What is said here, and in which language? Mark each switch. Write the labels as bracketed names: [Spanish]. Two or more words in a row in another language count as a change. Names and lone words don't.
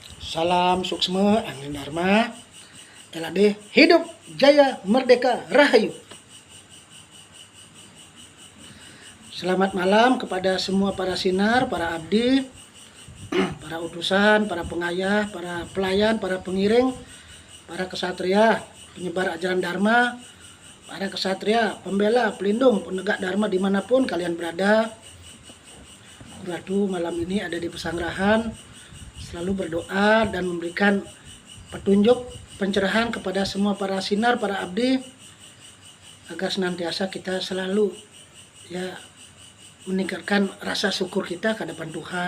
[Indonesian] Salam suksma angin dharma. LAD hidup jaya merdeka rahayu. Selamat malam kepada semua para sinar, para abdi, para utusan, para pengayah, para pelayan, para pengiring, para kesatria, penyebar ajaran dharma, para kesatria, pembela, pelindung, penegak dharma dimanapun kalian berada. Ratu malam ini ada di pesanggrahan, selalu berdoa dan memberikan petunjuk, pencerahan kepada semua para sinar, para abdi, agar senantiasa kita selalu meningkatkan rasa syukur kita ke hadapan Tuhan.